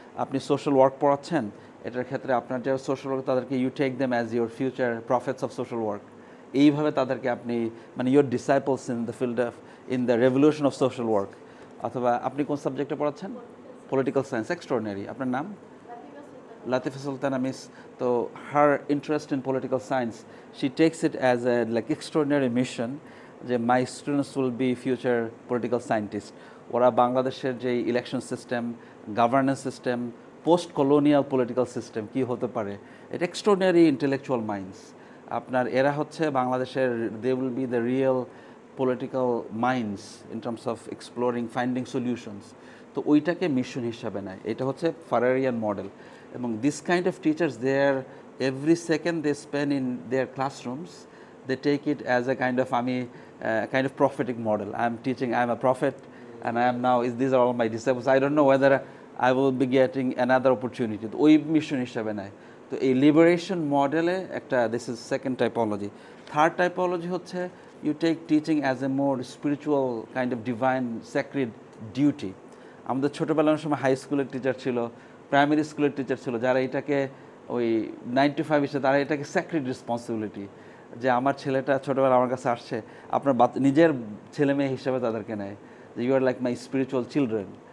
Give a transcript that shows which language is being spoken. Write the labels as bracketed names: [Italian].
[Bangla] আপনি social work পড়াচ্ছেন, এটার ক্ষেত্রে আপনার যারা সোশ্যাল ওয়ার্ক তাদেরকে [English] You take them as your future prophets of social work. [Bangla] এইভাবে তাদেরকে আপনি মানে [English] Your disciples in the field of in the revolution of social work. [Bangla] অথবা আপনি কোন সাবজেক্টে পড়াচ্ছেন? Political science, extraordinary. আপনার নাম? Latifa Sultana Miss. [English] So her interest in political science, she takes it as a like extraordinary mission যে my students will be future political scientists. [Bangla] ওরা বাংলাদেশের যে election system, governance system, post colonial political system কী হতে পারে, এটা [English] Extraordinary intellectual minds. [Bangla] আপনার এরা হচ্ছে বাংলাদেশের, [English] They will be the real political minds in terms of exploring finding solutions. [Bangla] তো ওইটাকে মিশন হিসাবে নেয়, এটা হচ্ছে ফারারিয়ান মডেল। এবং [English] This kind of teachers, they are every second they spend in their classrooms, they take it as a kind of kind of prophetic model. I am teaching, I am a prophet, and I am now, these are all my disciples. I don't know whether I will be getting another opportunity. [Bangla] তো ওই mission হিসাবে নেয়। তো এই liberation মডেলে একটা, [English] This is second typology. Third typology হচ্ছে you take teaching as a more spiritual kind of divine sacred duty. [Bangla] আমাদের ছোটোবেলার সময় হাই স্কুলের টিচার ছিল, প্রাইমারি স্কুলের টিচার ছিল, যারা এটাকে ওই [English] 9 to 5 [Bangla] হিসেবে, তারা এটাকে স্যাক্রিড রেসপন্সিবিলিটি, যে আমার ছেলেটা ছোটোবেলা আমার কাছে আসছে, আপনার নিজের ছেলে মেয়ে হিসেবে তাদেরকে নেয়, যে [English] You are like my spiritual children.